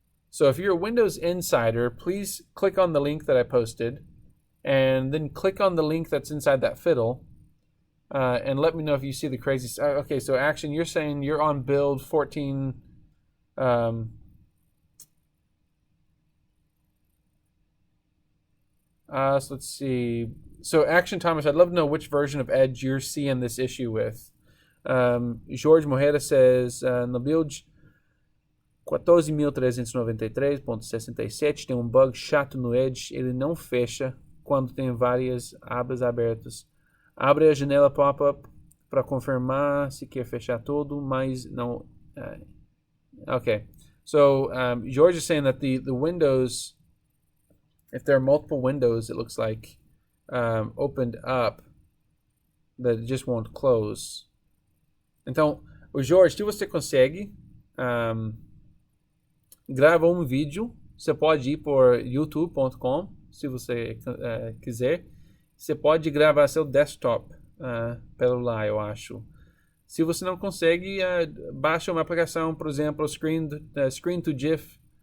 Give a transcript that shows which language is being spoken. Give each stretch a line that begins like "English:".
English: So if you're a Windows Insider, please click on the link that I posted, and then click on the link that's inside that fiddle, and let me know if you see the crazy stuff. Okay, so Action, you're saying you're on build 14. So let's see. So Action Thomas, I'd love to know which version of Edge you're seeing this issue with.
Portuguese: Jorge Moreira says, no build 14.393.67 tem bug chato no Edge, ele não fecha quando tem várias abas abertas. Abre a janela pop-up para confirmar se quer fechar tudo, mas não.
English: Okay, so George is saying that the windows, if there are multiple windows, it looks like opened up, that it just won't close.
Portuguese: Então, o Jorge, se você consegue, grava um vídeo. Você pode ir por youtube.com, se você quiser. Você pode gravar seu desktop pelo lá, eu acho. Se você não consegue, baixa uma aplicação, por exemplo, Screen to GIF.